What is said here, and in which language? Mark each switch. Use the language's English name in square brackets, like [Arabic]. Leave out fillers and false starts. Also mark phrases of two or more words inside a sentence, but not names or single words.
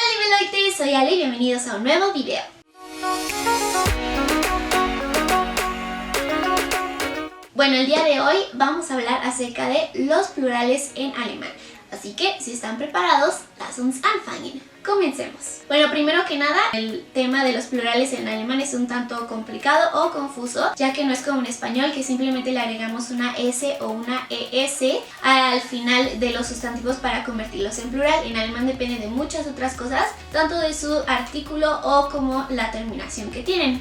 [Spanish] Hola Leute, soy Ale y bienvenidos a un nuevo video. Bueno, el día de hoy vamos a hablar acerca de los plurales en alemán. Así que, si están preparados, [German] lass uns anfangen. [Spanish] Comencemos. Bueno, primero que nada, el tema de los plurales en alemán es un tanto complicado o confuso, ya que no es como en español, que simplemente le agregamos una S o una ES al final de los sustantivos para convertirlos en plural. En alemán depende de muchas otras cosas, tanto de su artículo o como la terminación que tienen.